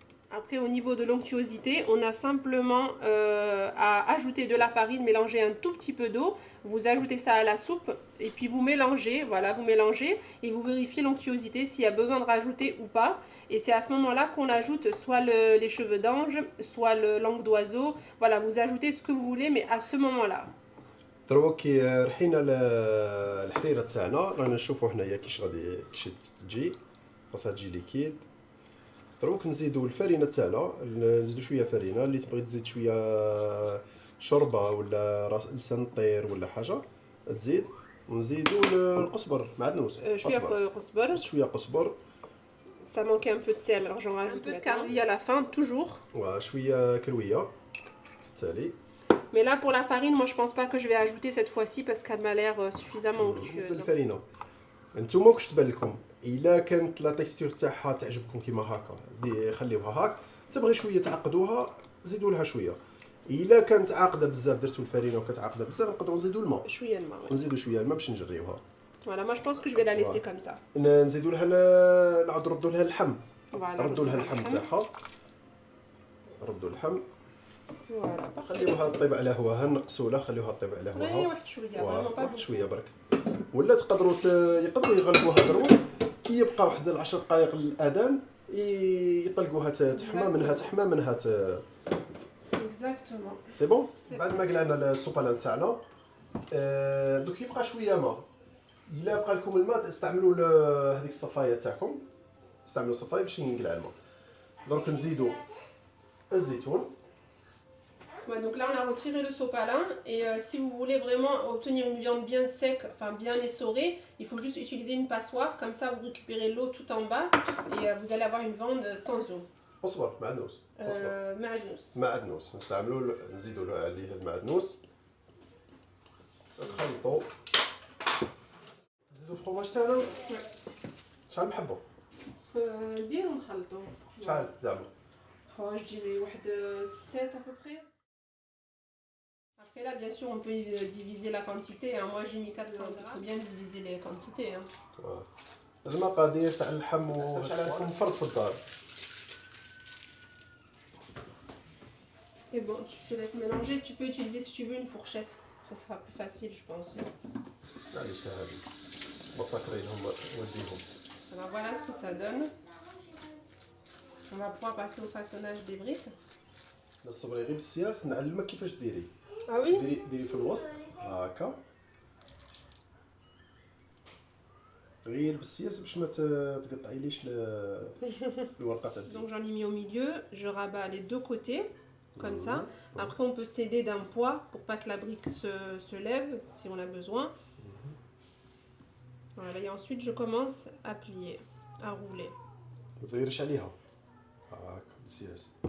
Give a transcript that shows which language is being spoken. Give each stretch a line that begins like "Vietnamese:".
French: Après, au niveau de l'onctuosité, on a simplement à ajouter de la farine, mélanger un tout petit peu d'eau. Vous ajoutez ça à la soupe et puis vous mélangez, voilà, vous mélangez et vous vérifiez l'onctuosité s'il y a besoin de rajouter ou pas. Et c'est à ce moment-là qu'on ajoute soit les cheveux d'ange, soit le langue d'oiseau. Voilà, vous ajoutez ce que vous voulez, mais à ce moment-là.
Arabic: دروك كي رحينا الحريره تاعنا رانا نشوفوا هنايا كيش تجي خاصها تجي ليكيد. دروك نزيدوا الفرينه تاعنا، نزيدوا شويه فرينه. اللي تبغي تزيد شويه شوربه ولا راس لسان طير ولا حاجه تزيد. ونزيدوا القزبر معدنوس. شويه قزبر.
French: Ça manquait un peu de sel, alors j'en rajoute un peu de carvi à la fin, toujours.
Arabic: شويه كرويه في التالي.
French: Mais là pour la farine, moi je pense pas que je vais ajouter cette fois-ci parce qu'elle m'a l'air suffisamment onctueuse.
Arabic: بالنسبه للفرينه نتوما واش تبان لكم؟ الا كانت لا تكستور تاعها تعجبكم كيما هكا خليوها هاك. تبغي شويه تعقدوها زيدوا لها شويه. الا كانت عاقده بزاف درتوا الفرينه وكتعاقده بزاف نقدروا نزيدوا الماء. شويه الماء. نزيدوا شويه الماء باش نجريوها.
French: Voilà, moi je pense que je vais la laisser comme ça.
Arabic: نزيدوا لها نعاود نردوا لها اللحم. ردوا لها اللحم تاعها. ردوا اللحم.
French: فوالا
Arabic: خليوها طيب على هواها. نقصوا لها خليوها طيب على هواها. واحد شويه واحد شويه برك. ولا يقدروا يغلبوها دروك كي يبقى واحد 10 دقائق للاذان يطلقوها تحمى منها
French: اكزاكتومون.
Arabic: سي بون. بعد ما قلعنا السوبالان تاعنا دوك يبقى شويه ماء. الا بقى لكم الماء استعملوا هذيك الصفايه تاعكم. استعملوا صفايه باش ينقلع الماء. دروك نزيدوا الزيتون.
French: Ouais, donc là on a retiré le sopalin et si vous voulez vraiment obtenir une viande bien sec, enfin bien essorée, il faut juste utiliser une passoire, comme ça vous récupérez l'eau tout en bas et vous allez avoir une viande sans eau.
Arabic: اصبر معدنوس. معدنوس نستعملوا نزيدوا عليه المعدنوس. نخلطوا نزيدوا الفرماج تاعنا. شحال نحبوا؟ ديروا نخلطوا. شحال زعما؟
French: Je dirais
Arabic: واحد
French: 7 à peu près. Après là, bien sûr, on peut diviser la quantité. Hein. Moi, j'ai mis 400 grammes. Il faut bien diviser les quantités. Hein.
Arabic: هذا المقادير تاع اللحم وشحال فرد في الدار.
French: C'est bon, tu te laisses mélanger. Tu peux utiliser si tu veux une fourchette. Ça sera plus facile, je pense.
Arabic: معليش تاع هذه بصاكرينهم وديهم.
French: Alors voilà ce que ça donne. On va pouvoir passer au façonnage des briques.
Arabic: لا صبري غير بالسياس نعلمك كيفاش ديري. اه وي ديري في الوسط هكا غير بالسياس باش ما تقطعيليش الورقه تاع الديك.
French: Donc j'en ai mis au milieu, je rabats les deux côtés comme ça. Après on peut s'aider d'un poids pour pas que la brique se lève si on a besoin. Voilà, et ensuite je commence à plier, à rouler.
Arabic: زيرش عليها هكا بالسياس.